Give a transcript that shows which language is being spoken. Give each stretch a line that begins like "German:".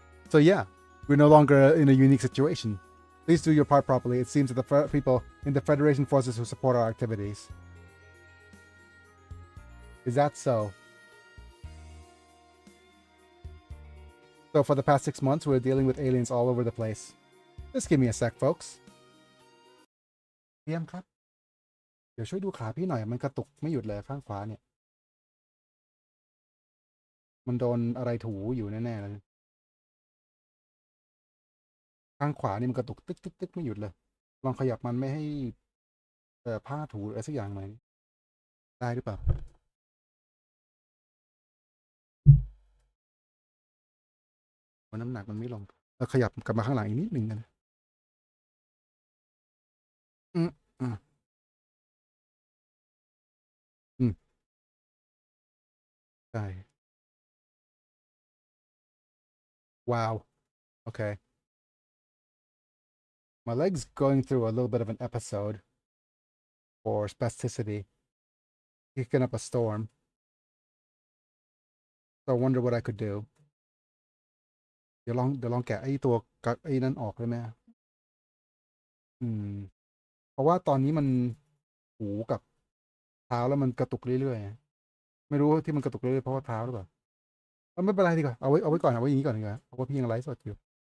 English: So yeah, we're no longer in a unique situation. Please do your part properly. It seems that the people in the Federation forces who support our activities. Is that so? So for the past 6 months, we're dealing with aliens all over the place. Just give me a sec, folks.
Thai: เยี่ยมครับ เดี๋ยวช่วยดูขาพี่หน่อย มันกระตุกไม่หยุดเลยข้างขวาเนี่ย มันโดนอะไรถูอยู่แน่ๆเลย ข้างขวานี่มันกระตุกตึ๊กตึ๊กตึ๊กไม่หยุดเลย ลองขยับมันไม่ให้ผ้าถูอะไรสักอย่างหน่อยได้หรือเปล่า น้ำหนักมันไม่ลงขยับกลับมาข้างหลังอีกนิดนึงนะอืมอืมอืมใช่ว้าว
English: Okay. My leg's going through a little bit of an episode for spasticity, kicking up a storm. So I wonder what I could do.
Thai: เดี๋ยวลองแกะไอ้ตัวกักไอ้นั่นออกได้ไหมเพราะว่าตอนนี้มันหูกับเท้าแล้วมันกระตุกเรื่อยๆไม่รู้ว่าที่มันกระตุกเรื่อยๆเพราะว่าเท้าหรือเปล่า ไม่เป็นไรดีกว่าเอาไว้ก่อนเอาไว้อย่างนี้ก่อนดีกว่าเพราะว่าพี่ยังไลฟ์สดอยู่